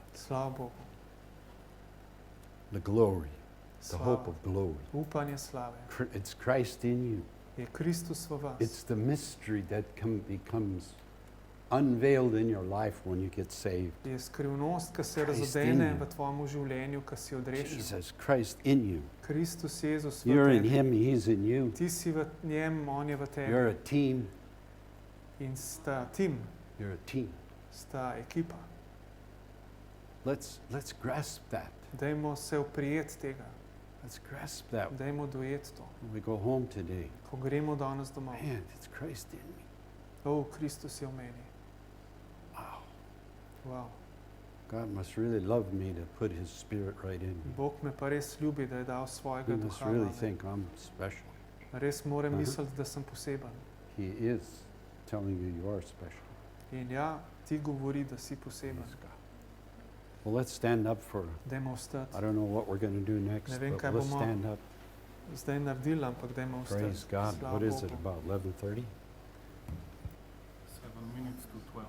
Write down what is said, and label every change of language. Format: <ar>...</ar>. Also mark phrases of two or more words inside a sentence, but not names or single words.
<sl>Slava Bogu.</sl> <en>The glory, the</en> <sl>Slava.</sl> <en>hope of glory.</en> <sl>Upanje slave.</sl> <en>It's Christ in you.</en> <sl>Je Kristus v vas.</sl> <en>It's the mystery that becomes unveiled in your life when you get saved.</en> <sl>Je skrivnost, ki se</sl> <en>Christ</en> <sl>razodene</sl> <en>in you.</en> <sl>v tvojem življenju, ki si odrešen.</sl> <en>Jesus, Christ in you.</en> <sl>Kristus Jezus v</sl> <en>You're in</en> <sl>tebi.</sl> <en>Him, He's in you.</en> <sl>Ti si v njem, on je v tebi.</sl> <en>You're a team.</en> <sl>In sta tim,</sl> <en>You're a team.</en> <sl>sta ekipa.</sl> <en>Let's grasp that.</en> <sl>Dajmo se oprijeti tega.</sl> <en>Let's grasp that</en> <sl>Dajmo dojeti to.</sl> <en>when we go home today.</en> <sl>Ko gremo danes domov.</sl> <en>Man, it's Christ in me.</en> <sl>O, Kristus je v meni.</sl> <en>Wow. Wow. God must really love me to put His Spirit right in me.</en> <sl>Bog me pa res ljubi, da je dal svojega</sl> <en>He must</en> <sl>duha.</sl> <en>really name. think I'm special.</en> <sl>Res moram Aha. misliti, da sem poseben.</sl> <en>He is telling you you are special.</en> <sl>In ja, ti govori, da si poseben.</sl> <en>Praise God. Well, let's stand up for,</en> <sl>Dajmo vstati.</sl> <en>I don't know what we're going to do next,</en> <sl>Ne vem,</sl> <en>but</en> <sl>kaj</sl> <en>let's</en> <sl>bomo</sl> <en>stand up.</en> <sl>Zdaj naredili, ampak dajmo vstati.</sl> <en>Praise God.</en> <sl>Slava</sl> <en>What is it,</en> <sl>Bogu.</sl> <en>about 11:30? 7 minutes to 12.</en>